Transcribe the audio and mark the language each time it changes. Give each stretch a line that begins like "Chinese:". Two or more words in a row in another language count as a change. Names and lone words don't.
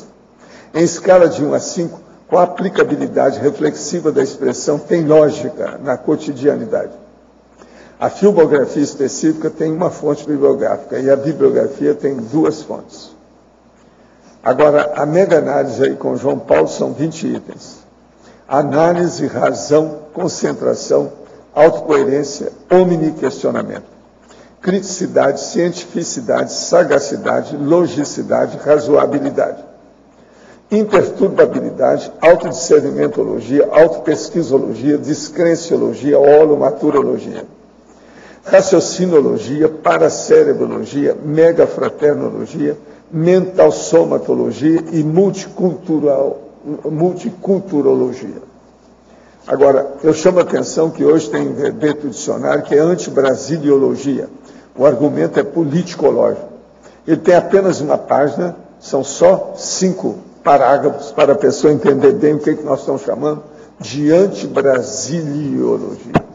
Portuguese: Em escala de 1 a 5, qual a aplicabilidade reflexiva da expressão tem lógica na cotidianidade? A filmografia específica tem uma fonte bibliográfica e a bibliografia tem 2 fontes. Agora, a mega-análise aí com João Paulo são 20 itens. Análise, razão, concentração, autocoerência, omniquestionamento. Criticidade, cientificidade, sagacidade, logicidade, razoabilidade. Imperturbabilidade, autodiscernimentologia, autopesquisologia, descrenciologia, holomaturologia. Raciocinologia, paracérebrologia, megafraternologia, mentalsomatologia e multiculturologia. Agora, eu chamo a atenção que hoje tem um verbete do dicionário que é antibrasiliologia. O argumento é politicológico. Ele tem apenas uma página, são só 5 parágrafos para a pessoa entender bem o que nós estamos chamando de antibrasiliologia.